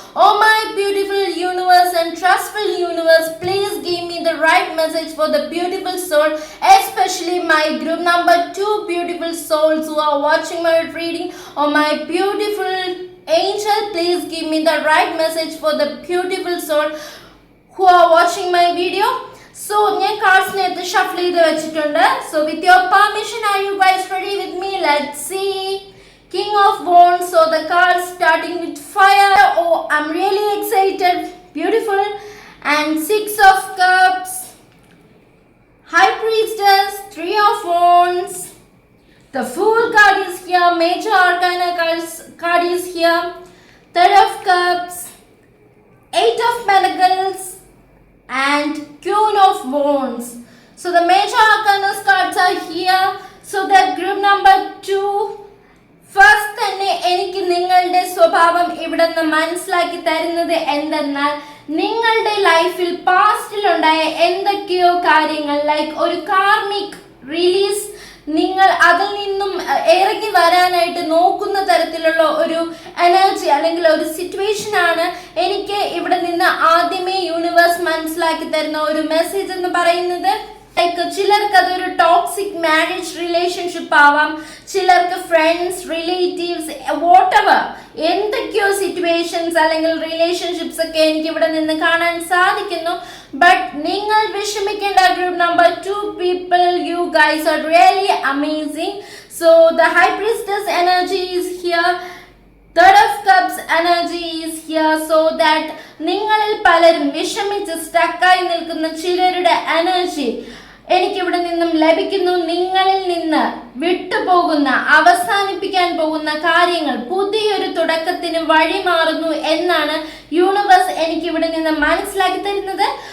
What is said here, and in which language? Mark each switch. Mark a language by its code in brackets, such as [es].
[en] Oh my beautiful universe and trustful universe, please give me the right message for the beautiful soul, especially my group number 2 beautiful souls who are watching my reading. Oh my beautiful angel, please give me the right message for the beautiful soul who are watching my video. [ml] So ഞാൻ cards നേരത്തെ shuffle ചെയ്ത് വെച്ചിട്ടുണ്ട്. [en] So with your permission, are you guys ready with me? Let's see. King of Wands. So the cards starting with fire. Oh, I'm really excited. Beautiful. And 6 of Cups, High Priestess, 3 of Wands, the Fool card is here, Major Arcana card is here, 3 of Cups, 8 of Pentacles, and Queen of Wands. So the Major Arcana cards are here. So that group number 2, [ml] first തന്നെ എനിക്ക് നിങ്ങളുടെ സ്വഭാവം ഇവിടെ നിന്ന് മനസ്സിലാക്കി തരുന്നത് എന്തെന്നാൽ, നിങ്ങളുടെ ലൈഫിൽ പാസ്റ്റിലുണ്ടായ എന്തൊക്കെയോ കാര്യങ്ങൾ, ലൈക്ക് ഒരു കാർമിക് റിലീസ്, നിങ്ങൾ അതിൽ നിന്നും ഇറങ്ങി വരാനായിട്ട് നോക്കുന്ന തരത്തിലുള്ള ഒരു എനർജി അല്ലെങ്കിൽ ഒരു സിറ്റുവേഷൻ ആണ് എനിക്ക് ഇവിടെ നിന്ന് ആദ്യമേ യൂണിവേഴ്സ് മനസ്സിലാക്കി തരുന്ന ഒരു മെസ്സേജ് എന്ന് പറയുന്നത്. ലൈക്ക് ചിലർക്ക് അതൊരു ടോക്സിക് മാരേജ് റിലേഷൻഷിപ്പ് ആവാം, ചിലർക്ക് ഫ്രണ്ട്സ്, റിലേറ്റീവ്സ്, വോട്ടെവർ എന്തൊക്കെയോ സിറ്റുവേഷൻസ് അല്ലെങ്കിൽ റിലേഷൻഷിപ്സ് ഒക്കെ എനിക്ക് ഇവിടെ നിന്ന് കാണാൻ സാധിക്കുന്നു. ബട്ട് നിങ്ങൾ വിഷമിക്കേണ്ട. [en] Group number 2 people, you guys are really amazing. So the High Priestess energy is here, 3 of Cups energy is here. So that [ml] നിങ്ങളിൽ പലരും വിഷമിച്ച് സ്റ്റക്കായി നിൽക്കുന്ന ചിലരുടെ എനർജി എനിക്കിവിടെ നിന്നും ലഭിക്കുന്നു. നിങ്ങളിൽ നിന്ന് വിട്ടുപോകുന്ന, അവസാനിപ്പിക്കാൻ പോകുന്ന കാര്യങ്ങൾ പുതിയൊരു തുടക്കത്തിന് വഴിമാറുന്നു എന്നാണ് യൂണിവേഴ്സ് എനിക്കിവിടെ നിന്ന് മനസ്സിലാക്കി തരുന്നത്.